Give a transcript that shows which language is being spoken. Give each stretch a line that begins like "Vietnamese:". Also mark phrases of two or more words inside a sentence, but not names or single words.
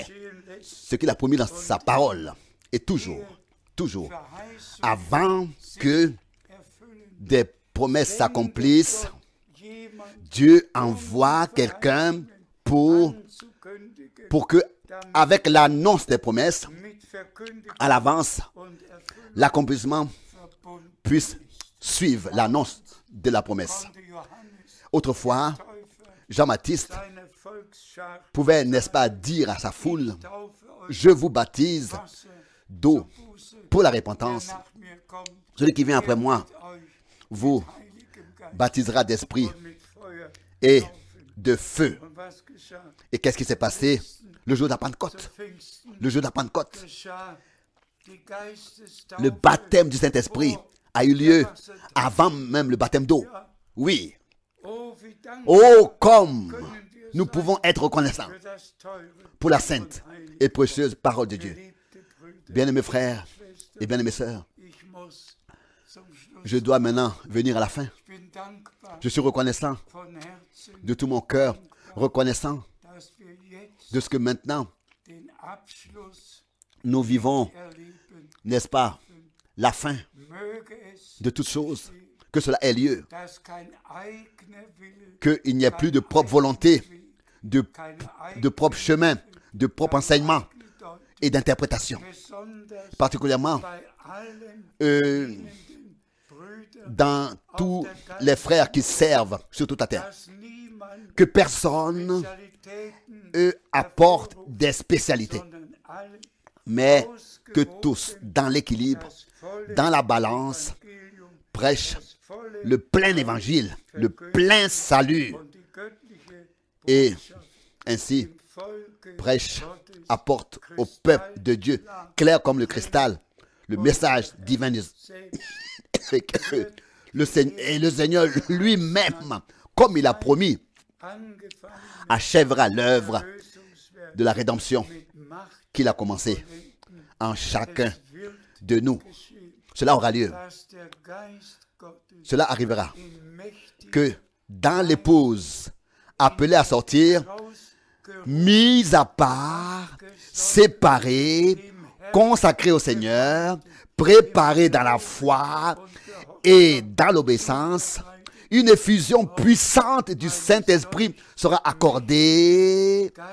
German: geschehen lässt,
French: ce qu'il a promis dans sa parole. Et toujours,
German: Verheißung
French: avant que
German: erfüllen.
French: des promesses s'accomplissent,
German: Jemand
French: Dieu envoie quelqu'un pour
German: anzukündigen,
French: que, avec l'annonce des promesses,
German: mit Verkündigung
French: à l'avance,
German: und Erfüllung
French: l'accomplissement
German: verbunden.
French: puisse suivre l'annonce de la promesse.
German: Konnte Johannes
French: Autrefois,
German: Täufer Jean-Baptiste seiner Volksschar
French: pouvait, n'est-ce pas, dire à sa foule,
German: Taufe euch
French: je vous baptise
German: Wasser
French: d'eau
German: Buße,
French: pour la
German: der
French: repentance.
German: nach mir kommt,
French: Celui qui vient après moi
German: euch
French: vous
German: heiligem Geist
French: baptisera d'esprit
German: und mit Feuer
French: et
German: taufen.
French: de feu.
German: Und was geschah?
French: Et qu'est-ce qui s'est passé le jour de la
German: Zu
French: Pentecôte?
German: Pfingsten
French: Le jour de la Pentecôte,
German: geschah die Geistestaufe.
French: le baptême du Saint-Esprit a eu lieu avant même le baptême d'eau. Oui.
German: Oh, wie dankbar
French: Oh, comme
German: können wir
French: nous
German: sein
French: pouvons être reconnaissants
German: für das teure
French: pour la sainte
German: und heilige,
French: et précieuse parole de Dieu.
German: geliebte Brüder,
French: Bien-aimés frères
German: Schwestern.
French: et bien-aimées sœurs,
German: Ich muss zum Schluss.
French: je dois maintenant venir à la fin.
German: Ich bin dankbar
French: Je suis reconnaissant
German: von Herzen,
French: de tout mon cœur, reconnaissant
German: dass wir jetzt
French: de ce que maintenant
German: den Abschluss
French: nous vivons,
German: erleben.
French: n'est-ce pas, la fin
German: Möge es,
French: de toutes choses, que cela ait lieu,
German: dass kein eigener Wille,
French: qu'il n'y ait plus de propre volonté, de,
German: keine
French: de propre chemin, de propre enseignement
German: Eigengedeutung,
French: et d'interprétation.
German: besonders
French: Particulièrement
German: bei allen euh, dienenden Brüdern,
French: dans tous les frères qui servent sur toute la terre.
German: dass niemand
French: Que personne
German: Spezialitäten
French: apporte des spécialités,
German: sondern alle
French: mais que tous, dans l'équilibre,
German: das volle
French: dans la balance,
German: Evangelium,
French: prêchent
German: das volle
French: le plein évangile, le plein salut,
German: und die göttliche
French: et
German: Botschaft
French: ainsi
German: dem Volke
French: prêche,
German: Gottes
French: apporte au peuple de Dieu, clair comme le cristal, le message divin de
German: selbst
French: le Seigneur lui-même, comme il a promis,
German: angefangen
French: achèvera l'œuvre
German: Lösungswerk
French: de la rédemption
German: mit Macht
French: qu'il a commencé en chacun
German: wird
French: de nous.
German: geschehen,
French: Cela aura lieu
German: dass der Geist
French: cela arrivera que dans l'épouse appelée à sortir, mise à part, séparée, consacrée au Seigneur, préparée dans la foi et dans l'obéissance, une effusion puissante du Saint-Esprit sera accordée